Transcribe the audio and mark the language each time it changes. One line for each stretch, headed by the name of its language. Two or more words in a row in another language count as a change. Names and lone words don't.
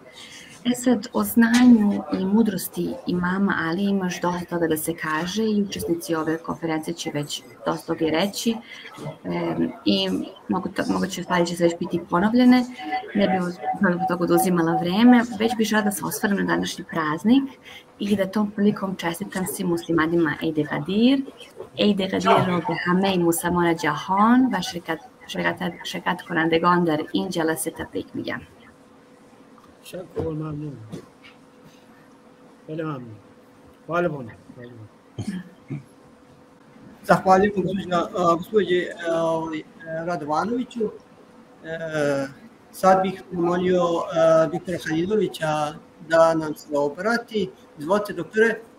Serbian: Sad, o znanju i mudrosti imama Ali imaš dosta toga da se kaže i učesnici ove konferencije će već dosta toga i reći i moguće stvari će se već biti ponovljene, ne bih od toga oduzimala vreme, već bih žela da se osvrnem na današnji praznik i da tom prilikom čestitam svim muslimanima
Arabic: عيد الغدير,
Persian: رو به همه مسلمان جهان و شرکت کنندگان در این جلسه تبریک میگم. شكرا ممنون. خیلی ممنون.
Serbian: Hvala puno. Zahvaljujem gospođi Radovanoviću. Sad bih pomolio doktora Halilovića da nam se obrati. Izvolite, doktore.